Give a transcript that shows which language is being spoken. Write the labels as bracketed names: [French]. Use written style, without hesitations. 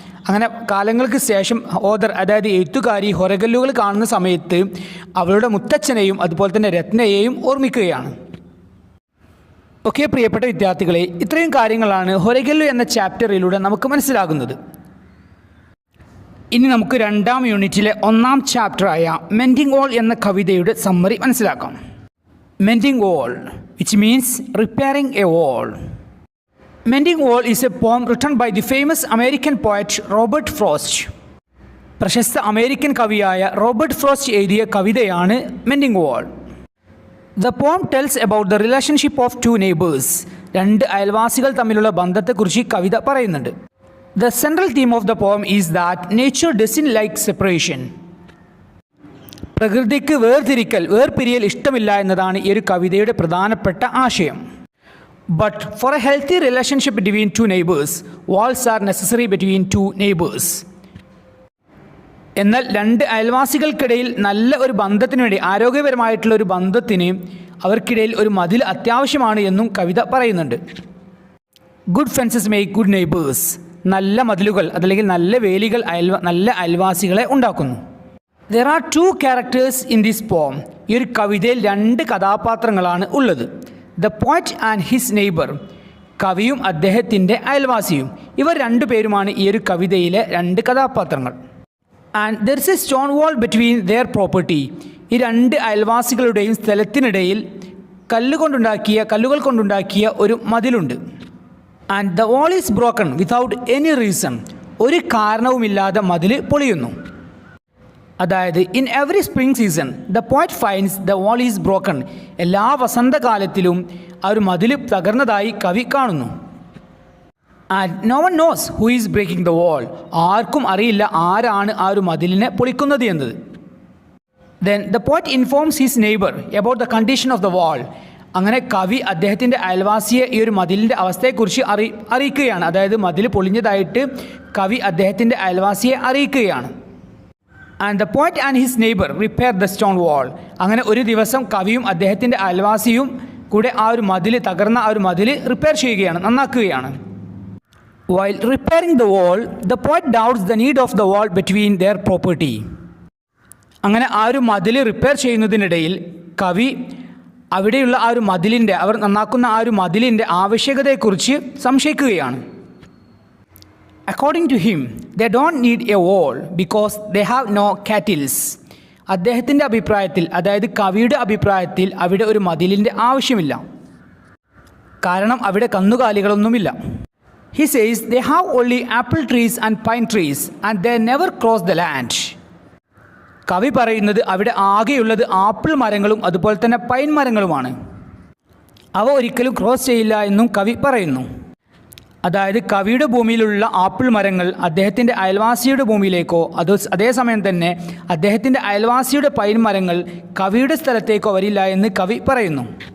[Malayalam] അങ്ങനെ കാലങ്ങൾക്ക് ശേഷം ഓതർ അതായത് എഴുത്തുകാരി ഹൊറഗല്ലുകൾ കാണുന്ന സമയത്ത് അവളുടെ മുത്തച്ഛനെയും അതുപോലെ തന്നെ രത്നയെയും ഓർമ്മിക്കുകയാണ്. ഓക്കെ പ്രിയപ്പെട്ട വിദ്യാർത്ഥികളെ, ഇത്രയും കാര്യങ്ങളാണ് ഹൊറഗല്ലു എന്ന ചാപ്റ്ററിലൂടെ നമുക്ക് മനസ്സിലാകുന്നത്. ഇനി നമുക്ക് 2ാം യൂണിറ്റിലെ 1ാം ചാപ്റ്ററായ മെൻഡിങ് വോൾ എന്ന കവിതയുടെ സമ്മറി മനസ്സിലാക്കാം. [English] Mending wall, which means repairing a wall. Mending Wall is a poem written by the famous American poet Robert Frost. [Malayalam] പ്രശസ്ത അമേരിക്കൻ കവിയായ റോബർട്ട് ഫ്രോസ്റ്റ് എഴുതിയ കവിതയാണ് mending wall. [English] The poem tells about the relationship of two neighbors. [Malayalam] 2 അയൽവാസികൾ തമ്മിലുള്ള ബന്ധത്തെക്കുറിച്ച് കവിത പറയുന്നുണ്ട്. [English] The central theme of the poem is that nature doesn't like separation. [Malayalam] പ്രകൃതിക്ക് വേർപിരിയൽ ഇഷ്ടമില്ല എന്നതാണ് ഈ ഒരു കവിതയുടെ പ്രധാനപ്പെട്ട ആശയം. [English] But for a healthy relationship between 2 neighbors, walls are necessary between 2 neighbors. [Malayalam] എന്നാൽ 2 അയൽവാസികൾക്കിടയിൽ നല്ല ഒരു ബന്ധത്തിന് വേണ്ടി, ആരോഗ്യപരമായിട്ടുള്ള ഒരു ബന്ധത്തിന് അവർക്കിടയിൽ ഒരു മതിൽ അത്യാവശ്യമാണ് എന്നും കവിത പറയുന്നുണ്ട്. [English] Good fences make good neighbours. [Malayalam] നല്ല മതിലുകൾ അതല്ലെങ്കിൽ നല്ല വേലികൾ നല്ല അയൽവാസികളെ ഉണ്ടാക്കുന്നു. [English] There are 2 characters in this poem. [Malayalam] ഈ ഒരു കവിതയിൽ 2 കഥാപാത്രങ്ങളാണ് ഉള്ളത്. [English] The poet and his neighbor. [Malayalam] കവിയും അദ്ദേഹത്തിൻ്റെ അയൽവാസിയും. ഇവർ 2 പേരുമാണ് ഈ ഒരു കവിതയിലെ 2 കഥാപാത്രങ്ങൾ. [English] And there is a stone wall between their property. [Malayalam] ഈ 2 അയൽവാസികളുടെയും സ്ഥലത്തിനിടയിൽ കല്ലുകൾ കൊണ്ടുണ്ടാക്കിയ ഒരു മതിലുണ്ട്. [English] And the wall is broken without any reason. [Malayalam] ഒരു കാരണവുമില്ലാതെ മതിൽ പൊളിയുന്നു. [English] അതായത് in every spring season the poet finds the wall is broken. [Malayalam] എല്ലാ വസന്തകാലത്തിലും ആ ഒരു മതിൽ തകർന്നതായി കവി കാണുന്നു. [English] And no one knows who is breaking the wall. [Malayalam] ആർക്കും അറിയില്ല ആരാണ് ആ ഒരു മതിലിനെ പൊളിക്കുന്നത് എന്നത്. [English] Then the poet informs his neighbour about the condition of the wall. [Malayalam] അങ്ങനെ കവി അദ്ദേഹത്തിൻ്റെ അയൽവാസിയെ ഈ ഒരു മതിലിൻ്റെ അവസ്ഥയെക്കുറിച്ച് അറിയിക്കുകയാണ്. അതായത് മതിൽ പൊളിഞ്ഞതായിട്ട് കവി അദ്ദേഹത്തിൻ്റെ അയൽവാസിയെ അറിയിക്കുകയാണ്. [English] And the poet and his neighbour repair the stone wall. [Malayalam] അങ്ങനെ ഒരു ദിവസം കവിയും അദ്ദേഹത്തിൻ്റെ അയൽവാസിയും കൂടെ തകർന്ന ആ ഒരു മതിൽ റിപ്പയർ ചെയ്യുകയാണ്, നന്നാക്കുകയാണ്. [English] While repairing the wall the poet doubts the need of the wall between their property. [Malayalam] അങ്ങനെ ആ ഒരു മതിൽ റിപ്പയർ ചെയ്യുന്നതിനിടയിൽ കവി അവിടെയുള്ള ആ ഒരു അവർ നന്നാക്കുന്ന ആ ഒരു മതിലിൻ്റെ ആവശ്യകതയെക്കുറിച്ച് സംശയിക്കുകയാണ്. [English] According to him, they don't need a wall because they have no cattles. [Malayalam] അദ്ദേഹത്തിൻ്റെ അഭിപ്രായത്തിൽ, അതായത് കവിയുടെ അഭിപ്രായത്തിൽ അവിടെ ഒരു മതിലിൻ്റെ ആവശ്യമില്ല, കാരണം അവിടെ കന്നുകാലികളൊന്നുമില്ല. [English] He says they have only apple trees and pine trees and they never cross the land. [Malayalam] കവി പറയുന്നത് അവിടെ ആകെയുള്ളത് ആപ്പിൾ മരങ്ങളും അതുപോലെ തന്നെ പൈൻ മരങ്ങളുമാണ്, അവ ഒരിക്കലും ക്രോസ് ചെയ്യില്ല എന്നും കവി പറയുന്നു. അതായത് കവിയുടെ ഭൂമിയിലുള്ള ആപ്പിൾ മരങ്ങൾ അദ്ദേഹത്തിൻ്റെ അയൽവാസിയുടെ ഭൂമിയിലേക്കോ അതേസമയം തന്നെ അദ്ദേഹത്തിൻ്റെ അയൽവാസിയുടെ പൈൻ മരങ്ങൾ കവിയുടെ സ്ഥലത്തേക്കോ വരില്ല എന്ന് കവി പറയുന്നു.